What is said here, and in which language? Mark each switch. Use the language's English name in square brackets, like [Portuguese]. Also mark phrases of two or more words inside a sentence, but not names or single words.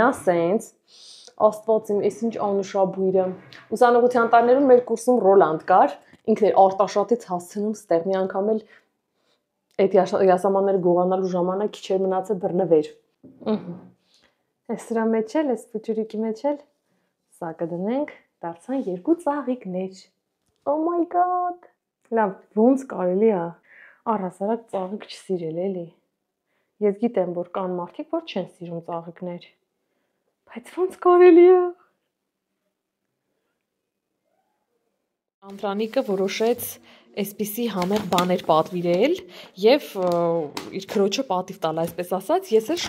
[Armenian] սենց։ Աստված իմ, այս ինչ անուշաբույրը։ Ուսանողության տարիներում մեր կուրսում Ռոլանդ կար, ինքն էր արտաշատից հասցնում ստեղ մի անգամ էլ այդ յասամանները գողանալու ժամանակ քիչ էր մնացել բռնվեր։ Այս սրա մեջ էլ, այս փուճուրիկի մեջ էլ սա կդնենք, դարձան երկու ծաղիկներ։ [English] Oh my god։ [Armenian] Լավ, ոնց կարելի է առհասարակ ծաղիկ չսիրել էլի։ Ես գիտեմ, որ կան մարդիկ, որ չեն սիրում ծաղիկներ։ Բայց ոնց կարելի է։ Անդրանիկը որոշեց այսպիսի համեղ բաներ պատվիրել եւ իր քրոջը պատիվ տալ, այսպես ասած, ես էլ